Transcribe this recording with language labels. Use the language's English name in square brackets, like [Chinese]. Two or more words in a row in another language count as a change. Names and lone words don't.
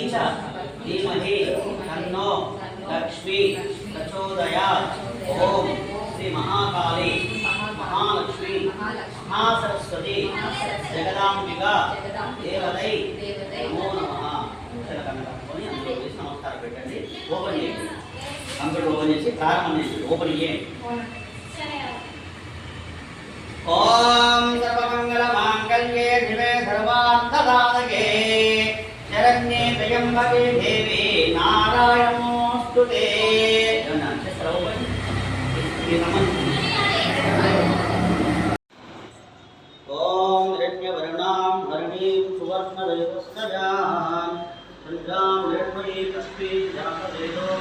[Sanskrit] च धीमहि तन्नो लक्ष्मी प्रचोदयात् ओम श्री महाकाली महालक्ष्मी महासरस्वती जगदांबिका देवतै नमो नमः नमस्कार [Telugu] పెట్టండి ఓపెన్ చేయండి కంప్యూటర్ ఓపెన్ చేసి ప్రారంభం చేసి ఓపెన్ చేయండి [Sanskrit] ओम सर्वमंगल मांगल्ये शिवे सर्वार्थसाधके शरण्ये त्र्यंबके देवी नारायणोस्तुते ओम हिरण्यवर्णां हरिणीं सुवर्णरजतस्सजां चन्द्रां हिरण्मयीं लक्ष्मीं जातवेदो